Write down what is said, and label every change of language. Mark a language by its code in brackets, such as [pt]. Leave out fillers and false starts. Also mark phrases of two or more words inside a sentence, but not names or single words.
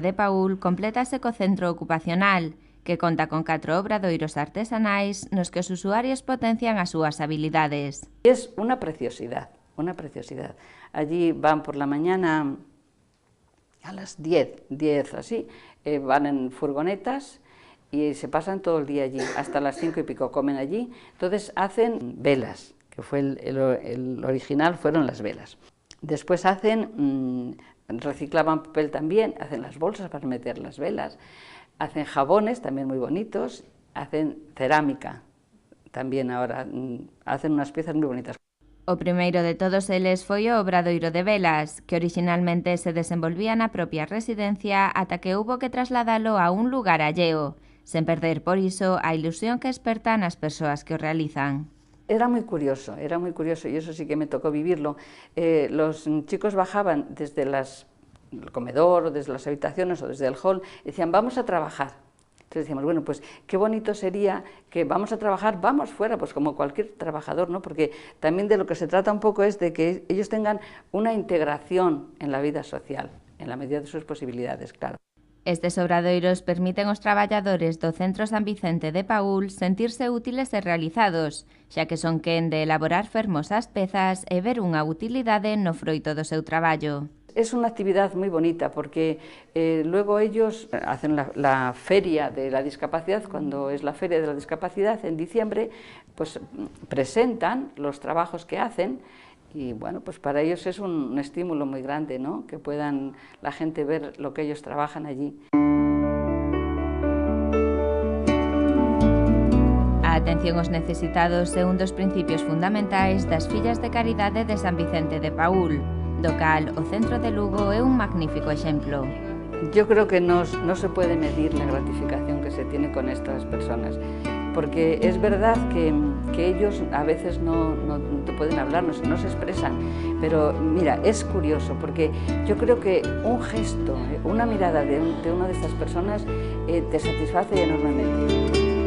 [gl] de Paúl complétase co Centro Ocupacional, que conta con 4 obradoiros artesanais nos que os usuarios potencian as súas habilidades. [es] Es una preciosidad, una preciosidad. Allí van por la mañana a las 10 así, van en furgonetas y se pasan todo el día allí, hasta las 5 y pico comen allí. Entonces hacen velas, que fue el original, fueron las velas. Después reciclaban papel también, hacen las bolsas para meter las velas, hacen jabones también muy bonitos, hacen cerámica también ahora, hacen unas piezas muy bonitas. [gl] O primeiro de todos eles foi o obradoiro de velas, que originalmente se desenvolvía na propia residencia ata que hubo que trasladalo a un lugar alleo, sen perder por iso a ilusión que esperta nas persoas que o realizan. [es] Era muy curioso y eso sí que me tocó vivirlo. Los chicos bajaban desde el comedor o desde las habitaciones o desde el hall y decían, vamos a trabajar. Entonces decíamos, bueno, pues qué bonito sería que vamos a trabajar, vamos fuera, pues como cualquier trabajador, ¿no? Porque también de lo que se trata un poco es de que ellos tengan una integración en la vida social, en la medida de sus posibilidades, claro. [gl] Estes obradoiros permiten aos traballadores do Centro San Vicente de Paúl sentirse útiles e realizados, xa que son quen de elaborar fermosas pezas e ver unha utilidade no froito do seu traballo. [es] Es una actividad muy bonita porque luego ellos hacen la feria de la discapacidad, cuando es la feria de la discapacidad en diciembre, pues presentan los trabajos que hacen. Y bueno, pues para ellos es un estímulo muy grande, ¿no? Que puedan la gente ver lo que ellos trabajan allí. [gl] A atención aos necesitados é un dos principios fundamentais das Fillas de Caridade de San Vicente de Paúl, do cal o Centro de Lugo é un magnífico exemplo. [es] Yo creo que no se puede medir la gratificación que se tiene con estas personas, porque es verdad que ellos a veces no te pueden hablar, no se expresan, pero mira, es curioso, porque yo creo que un gesto, una mirada de una de estas personas te satisface enormemente.